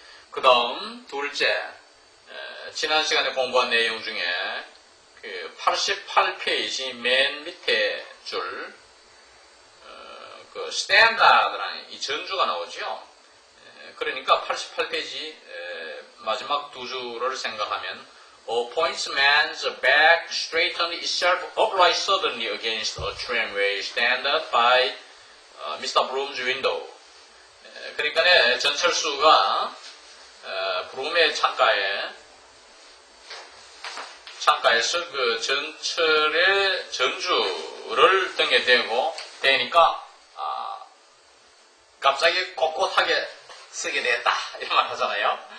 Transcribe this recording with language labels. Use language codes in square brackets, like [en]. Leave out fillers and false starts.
[ko] 그 다음 둘째, 지난 시간에 공부한 내용 중에 그 88페이지 맨 밑에 줄 스탠다드라는 이 전주가 나오죠. 그러니까 88페이지 마지막 두 줄을 생각하면 [en] points man's back straightened itself upright suddenly against a tramway standard by Mr. Broom's window. [ko] 그러니까 전철수가 브룸의 창가에서 그 전철의 전주를 등에 대니까 갑자기 꼿꼿하게 쓰게 됐다, 이런 말 하잖아요.